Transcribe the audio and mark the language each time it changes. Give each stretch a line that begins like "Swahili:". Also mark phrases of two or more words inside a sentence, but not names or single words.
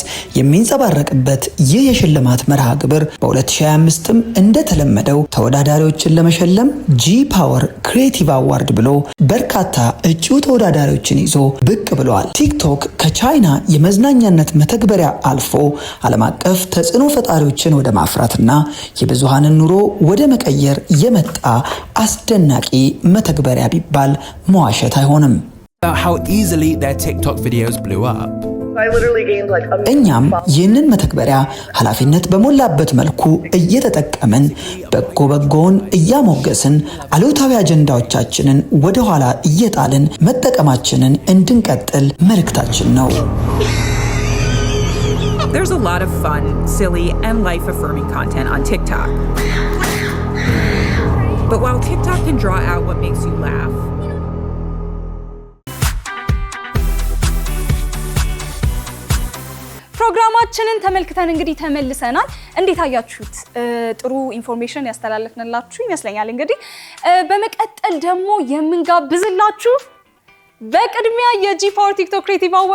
Amharic: የሚንጸባረቅበት ይህ የሽልማት መርሃ ግብር በ2025ም እንደተለመደው ተወዳዳሪዎችን ለመሸለም ጂ ፓወር ክሬቲቭ አዋርድ ብሎ በርካታ እጩ ተወዳዳሪዎችን ይዞ ብቅ ብለዋል። ቲክቶክ ከቻይና የመዝናኛነት መተግበሪያ አልፎ ዓለም አቀፍ ተጽዕኖ ፈጣሪዎችን ወደ ማፍራትና የብዙሃንን ኑሮ ወደ መቀየር የመጣ አስደናቂ መተግበሪያ ቢባል መዋሸት አይሆንም።
English: How easily their TikTok videos blew up.
Amharic: እኛም ይህንን መተግበሪያ ኃላፊነት በሞላበት መልኩ እየተጠቀምን በጎውን እያሞገስን አሉታዊ አጀንዳዎቻችንን ወደ ኋላ እየጣልን መጠቀማችንን እንድንቀጥል መልእክታችን ነው።
English: There's a lot of fun, silly, and life-affirming content on TikTok. But while TikTok can draw out what makes you laugh,
Amharic: ፕሮግራማችንን ተመልክተን እንግዲህ ተመልሰናል። እንዴት አያችሁት? ጥሩ ኢንፎርሜሽን ያስተላለፍንላችሁ ይመስለኛል። እንግዲህ በመቀጠል ደግሞ የምንጋብዝላችሁ በቅድሚያ የጂ ፓወር ቲክቶክ ክሬቲቭ አዋርድ